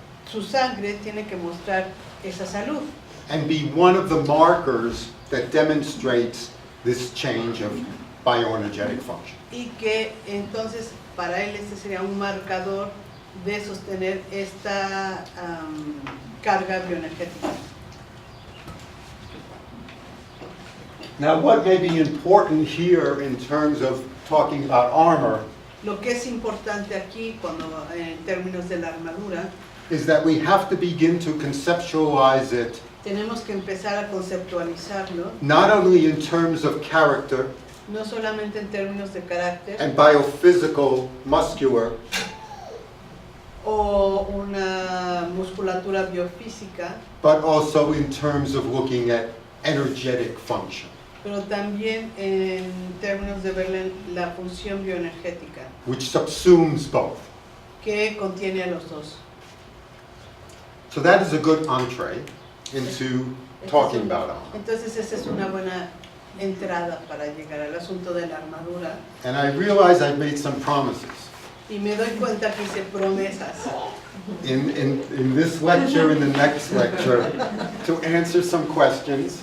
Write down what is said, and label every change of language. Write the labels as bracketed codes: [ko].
[es] su sangre tiene que mostrar esa salud [en] and be one of the markers that demonstrates this change of bioenergetic function. [es] y que entonces para él este sería un marcador de sostener esta carga bioenergética. [en] Now what may be important here in terms of talking about armor [es] Lo que es importante aquí, cuando en términos de la armadura, [en] is that we have to begin to conceptualize it [es] tenemos que empezar a conceptualizarlo, [en] not only in terms of character [es] no solamente en términos de carácter [en] and biophysical, muscular, [es] o una musculatura biofísica, [en] but also in terms of looking at energetic function, [es] pero también en términos de ver la función bioenergética, [en] which subsumes both. [es] que contiene a los dos. [en] So that is a good entree into talking about armor. [es] Entonces esa es una buena entrada para llegar al asunto de la armadura. [en] And I realize I've made some promises. [es] Y me doy cuenta que hice promesas [en] In this lecture, in the next lecture, to answer some questions.